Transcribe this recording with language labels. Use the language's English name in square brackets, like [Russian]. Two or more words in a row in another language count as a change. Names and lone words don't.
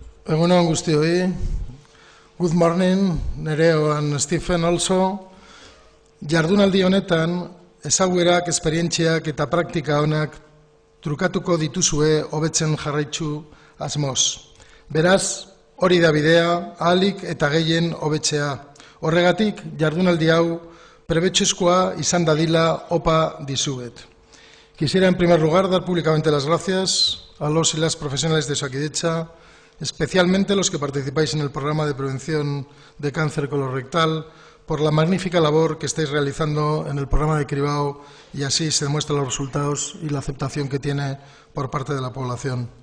[Basque] Egun on guztioi. [English] Good morning, Nereo and Stephen also. [Basque] Jardunaldi honetan, ezaguerak, esperientziak eta praktika onak trukatuko dituzue hobetzen jarraitzu asmoz. Beraz, hori da bidea, ahalik eta gehien hobetzea. Horregatik, jardunaldi hau prebetxezkoa izan dadila opa dizuet. [Spanish] Quisiera en primer lugar dar públicamente las gracias a los y las profesionales de Osakidetza, especialmente los que participáis en el programa de prevención de cáncer colorectal, por la magnífica labor que estáis realizando en el programa de cribado, y así se demuestran los resultados y la aceptación que tiene por parte de la población.